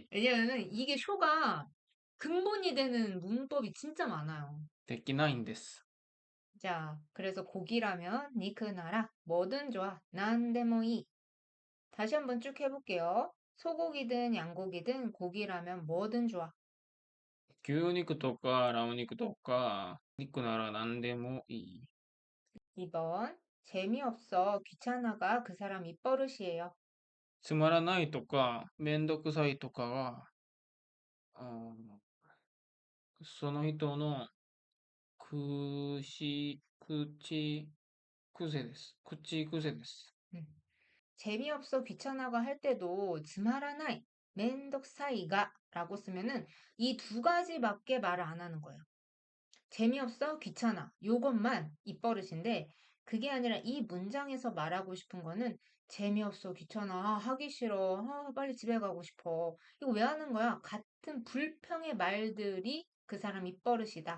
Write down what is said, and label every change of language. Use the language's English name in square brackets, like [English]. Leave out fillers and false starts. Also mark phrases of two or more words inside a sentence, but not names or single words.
[Korean] 왜냐면은 이게 쇼가 근본이 되는 문법이 진짜 많아요. [Japanese] できないんです. [Korean] 자, 그래서 고기라면 [Japanese] 肉なら [Korean] 뭐든 좋아. [Japanese] 何でもいい. [Korean] 다시 한번 쭉 해볼게요. 소고기든 양고기든 고기라면 뭐든 좋아. [Japanese] 牛肉とかラム肉とか肉なら何でもいい。 [Korean] 2번. 재미없어. 귀찮아가 그 사람 입버릇이에요. [Japanese] つまらないとか、めんどくさいとかは、その人の口癖です。 [Korean] 음. 재미없어. 귀찮아가 할 때도 つまらない. [Japanese] めんどくさいが [Korean] 라고 쓰면은 이 두 가지밖에 말을 안 하는 거예요. 재미없어, 귀찮아. 요것만 입버릇인데 그게 아니라 이 문장에서 말하고 싶은 거는 재미없어, 귀찮아, 하기 싫어, 빨리 집에 가고 싶어. 이거 왜 하는 거야? 같은 불평의 말들이 그 사람 입버릇이다.